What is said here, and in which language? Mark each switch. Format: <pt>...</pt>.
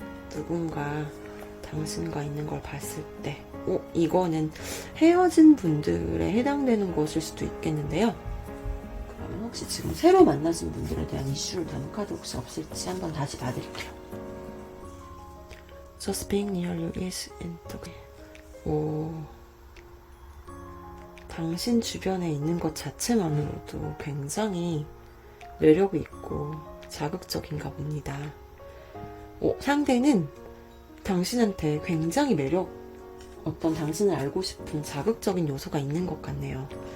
<ko>누군가 당신과 있는 걸 봤을 때. 이거는 헤어진 분들에 해당되는 것일 수도 있겠는데요. 그러면 혹시 지금 새로 만나신 분들에 대한 이슈를 다는 카드 혹시 없을지 한번 다시 봐드릴게요.</ko> <en>Just being near you is intoxicating.</en> <ko>당신 주변에 있는 것 자체만으로도 굉장히 매력이 있고 자극적인가 봅니다. 상대는 당신한테 굉장히 어떤 당신을 알고 싶은 자극적인 요소가 있는 것 같네요.</ko>